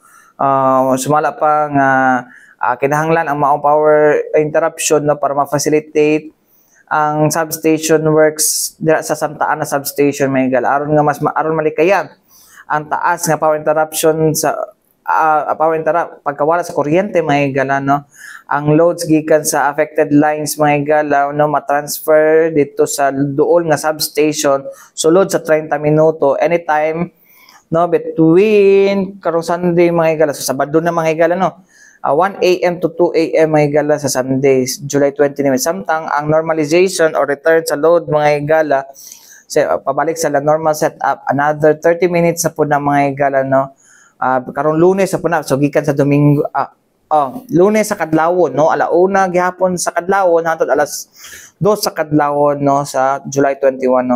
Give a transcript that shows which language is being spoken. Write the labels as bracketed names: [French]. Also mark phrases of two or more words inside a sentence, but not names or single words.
[Cebuano] Sumala pa nga kinahanglan ang maong [English] power interruption, [Cebuano] no, para ma-facilitate ang [English] substation works [Cebuano] dira sa Santa Ana substation, mga higala, aron nga mas aron malikayan ang taas nga [English] power interruption [Cebuano] sa pagkawala sa kuryente, mga higala, no. Ang loads gikan sa [English] affected lines, [Cebuano] mga higala, no, ma-transfer dito sa duol nga substation, sulod sa 30 minuto anytime, no, between karong Sunday, mga higala, so Sabado na, mga higala, no, 1 a.m. [English] to 2 a.m. [Cebuano] mga higala sa Sundays, July 20 naman. Samtang ang [English] normalization or return [Cebuano] sa load, mga higala, pabalik sa [English] normal setup, another 30 minutes [Cebuano] sa po na, mga higala, no. Karong Lunes sa po na, so gikan sa Domingo, Lunes sa kadlawon, no, alauna gihapon sa kadlawon hangtod alas 2 sa kadlawon, no, sa July 21, no.